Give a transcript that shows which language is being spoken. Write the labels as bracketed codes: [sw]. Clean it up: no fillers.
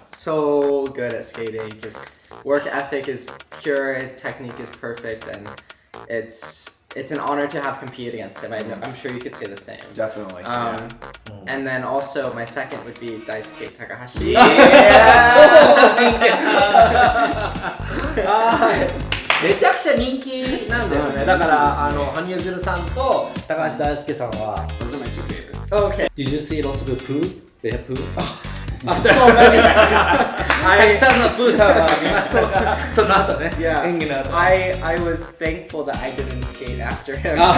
[en] So good at skating. Just work ethic is pure. His technique is perfect, and it's an honor to have competed against him. I'm sure you could say the same. Definitely. And then also my second would be Daisuke Takahashi. Yeah. [ja] めちゃくちゃ人気なんですね。だから羽生結弦さんと高橋大輔さんは。 [en] Those are my two favorites. Okay. Did you see lots of poo? They have poo? So many. [ja] たくさんのプーさんが見ましたが、その後ね、演技の後。 [en] I was thankful that I didn't skate after him.